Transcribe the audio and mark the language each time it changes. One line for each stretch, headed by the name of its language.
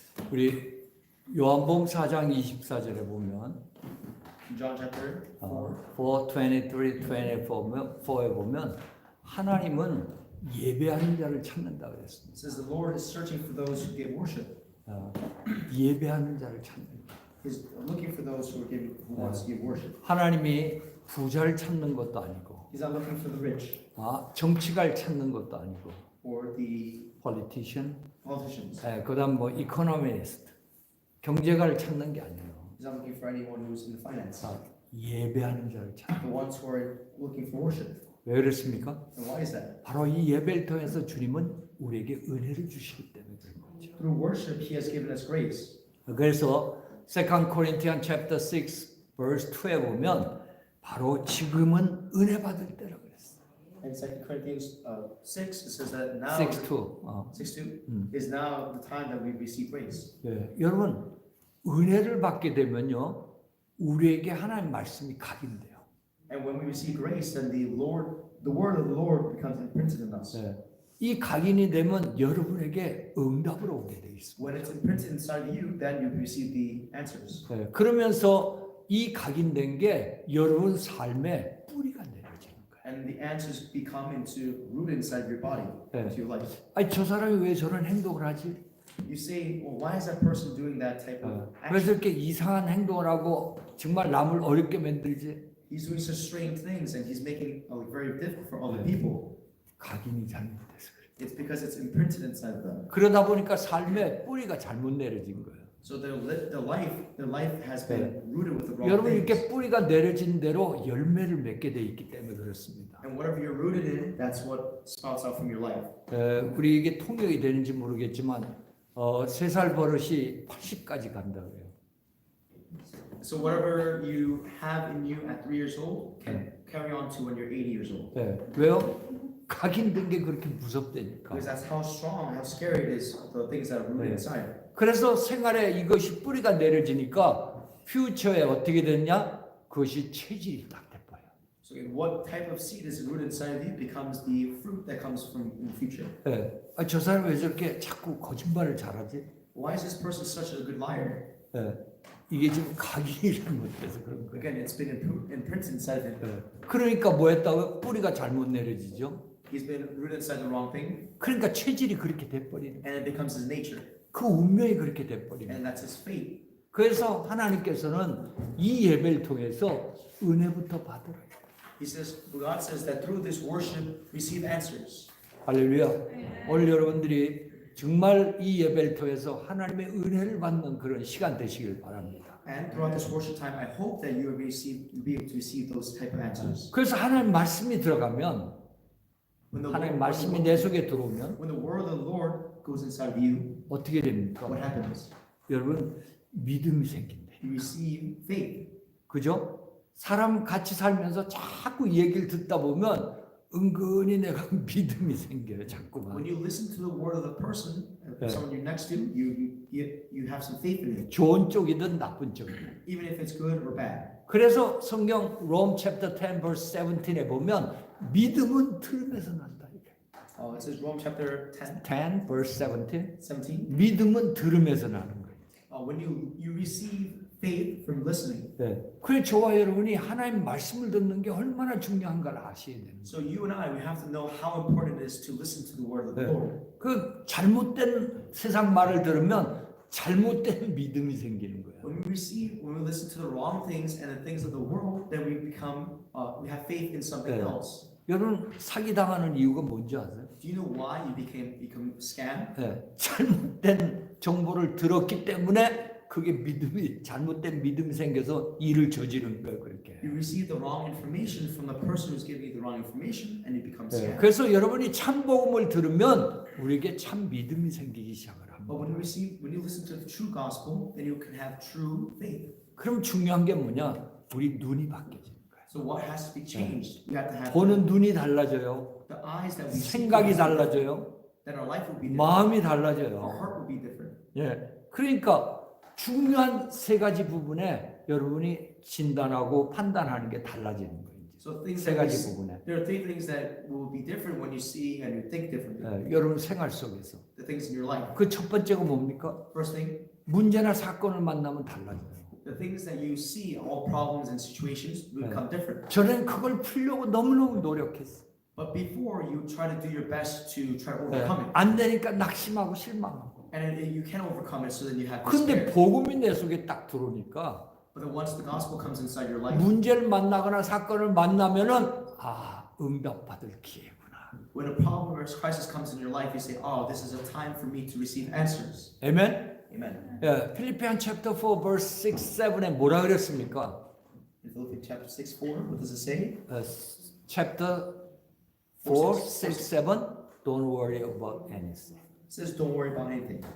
Korean: 우리 요한복음 4장 24절에 보면
English: John chapter 4.
Korean: 4:23, 24에 보면 하나님은 예배하는 자를 찾는다 그랬습니다.
English: It says the Lord is searching for those who give worship.
Korean: 예배하는 자를 찾는다.
English: He's looking for those who wants to give worship.
Korean: 하나님이 부자를 찾는 것도 아니고,
English: He's not looking for the rich 정치가를 찾는 것도 아니고, or the politician, politicians.
Korean: 그다음 뭐 economist, 경제가를 찾는 게 아니에요.
English: He's not looking for anyone who's in the finance.
Korean: 예배하는 자를 찾는.
English: The ones who are looking for worship.
Korean: 왜 그렇습니까?
English: And why is that?
Korean: 바로 이 예배를 통해서 주님은 우리에게 은혜를 주시기 때문에 그런 거죠.
English: Through worship, He has given us grace.
Korean: 그래서
English: 2 Corinthians chapter 6 verse 2
Korean: 에 보면 바로 지금은 은혜 받을 때라 그랬어요.
English: In 2 Corinthians 6, it says that now 6:2. 6:2 is now the time that we receive grace.
Korean: 예, 여러분 은혜를 받게 되면요 우리에게 하나님 말씀이 각인돼요.
English: And when we receive grace, then the word of the Lord becomes imprinted in us.
Korean: 예, 이 각인이 되면 여러분에게 응답으로 오게 돼 있습니다.
English: When it's imprinted inside of you, then you receive the answers.
Korean: 예, 그러면서 이 각인된 게 여러분 삶의 뿌리가 내려지는 거예요.
English: And the answers become rooted inside your body, into your life.
Korean: 아니 저 사람이 왜 저런 행동을 하지?
English: You say, well, why is that person doing that type of
Korean: 그래서
English: action?
Korean: 이렇게 이상한 행동을 하고 정말 남을 어렵게 만들지?
English: He's doing such strange things and he's making it very difficult for other people.
Korean: 각인이 잘못돼서 그래요.
English: It's because it's imprinted inside of them.
Korean: 그러다 보니까 삶의 뿌리가 잘못 내려진 거예요.
English: So their life has been rooted with the wrong
Korean: 여러분
English: things.
Korean: 이렇게 뿌리가 내려진 대로 열매를 맺게 돼 있기 때문에 그렇습니다.
English: And whatever you're rooted in, that's what sprouts out from your life.
Korean: 우리 이게 통역이 되는지 모르겠지만 3살 버릇이 80까지 간다 그래요.
English: So whatever you have in you at 3 years old can carry on to when you're 80 years old.
Korean: 왜요? 각인된 게 그렇게 무섭다니까.
English: Because that's how strong, how scary it is, the things that are rooted inside.
Korean: 그래서 생활에 이것이 뿌리가 내려지니까 퓨처에 어떻게 됐냐? 그것이 체질이 딱 돼버려.
English: So what type of seed is rooted inside of you becomes the fruit that comes from in the future.
Korean: 저 사람 왜 저렇게 자꾸 거짓말을 잘하지?
English: Why is this person such a good liar?
Korean: 이게 지금 각인이 잘못돼서 그런 거예요.
English: Again, it's been imprinted inside of him.
Korean: 그러니까 뭐 했다고? 뿌리가 잘못 내려지죠.
English: He's been rooted inside the wrong thing,
Korean: 그러니까 체질이 그렇게 돼버리는 거예요.
English: and it becomes his nature,
Korean: 그 운명이 그렇게 돼버리는 거예요.
English: and that's his fate.
Korean: 그래서 하나님께서는 이 예배를 통해서 은혜부터 받으라.
English: God says that through this worship, receive answers.
Korean: 할렐루야. 오늘 여러분들이 정말 이 예배를 통해서 하나님의 은혜를 받는 그런 시간 되시길 바랍니다.
English: And throughout this worship time, I hope that you will be able to receive those type of answers.
Korean: 그래서 하나님 말씀이 들어가면
English: When the
Korean: 하나님 말씀이 내 속에 들어오면
English: when the word of the Lord goes inside of you,
Korean: 어떻게 됩니까?
English: what happens?
Korean: 여러분 믿음이 생긴대.
English: You receive faith.
Korean: 그죠? 사람 같이 살면서 자꾸 이 얘기를 듣다 보면 은근히 내가 믿음이 생겨요. 자꾸만.
English: When you listen to the word of the person, someone you're next to, you have some faith in it,
Korean: 좋은 쪽이든 나쁜 쪽이든.
English: even if it's good or bad.
Korean: 그래서 성경
English: Rome chapter 10 verse 17
Korean: 에 보면 믿음은 들음에서 난다.
English: It says Rome chapter 10, 10 verse 17. 17.
Korean: 믿음은 들음에서 나는 거예요.
English: When you receive faith from listening.
Korean: 그래 저와 여러분이 하나님 말씀을 듣는 게 얼마나 중요한가를 아셔야 되는 거예요.
English: So you and I, we have to know how important it is to listen to the word of the Lord.
Korean: 그 잘못된 세상 말을 들으면 잘못된 믿음이 생기는 거예요.
English: When we listen to the wrong things and the things of the world, then we have faith in something else.
Korean: 여러분 사기 당하는 이유가 뭔지 아세요?
English: Do you know why you become scammed?
Korean: 잘못된 정보를 들었기 때문에 그게 잘못된 믿음이 생겨서 일을 저지르는 거예요, 그렇게.
English: You receive the wrong information from the person who's giving you the wrong information, and you become scammed.
Korean: 그래서 여러분이 참 복음을 들으면 우리에게 참 믿음이 생기기 시작을 합니다.
English: But when you listen to the true gospel, then you can have true faith.
Korean: 그럼 중요한 게 뭐냐? 우리 눈이 바뀌어지는 거예요.
English: So what has to be changed? You have to have
Korean: 보는 눈이 달라져요.
English: the eyes that we see,
Korean: 생각이 달라져요.
English: then our life will be different.
Korean: 마음이
English: Our
Korean: 달라져요.
English: heart will be different.
Korean: 그러니까 중요한 세 가지 부분에 여러분이 진단하고 판단하는 게 달라지는 거예요.
English: So things
Korean: 세
English: that
Korean: 가지 부분에.
English: there are three things that will be different when you see and you think differently.
Korean: 여러분 생활 속에서
English: The things in your life.
Korean: 그 첫 번째가 뭡니까?
English: First thing,
Korean: 문제나 사건을 만나면 달라져요.
English: The things that you see, all problems and situations will become different.
Korean: 저는 그걸 풀려고 너무너무 노력했어요.
English: But before you try to do your best to try to overcome it.
Korean: 안 되니까 nak심하고 실망하고.
English: And you can't overcome it, so then you have
Korean: 근데
English: despair.
Korean: 복음이 내 속에 딱 들어오니까
English: But then once the gospel comes inside your life,
Korean: 문제를 만나거나 사건을 만나면은 응답받을 기회구나.
English: when a problem or crisis comes in your life, you say, "Oh, this is a time for me to receive answers."
Korean: 아멘.
English: Amen.
Korean: 예, 필리피안
English: chapter 4 verse 6, 7
Korean: 에 뭐라 그랬습니까?
English: In Philippians chapter 6:4, what does it say? chapter 4, 6, 7 don't worry about anything. It says, "Don't worry about anything.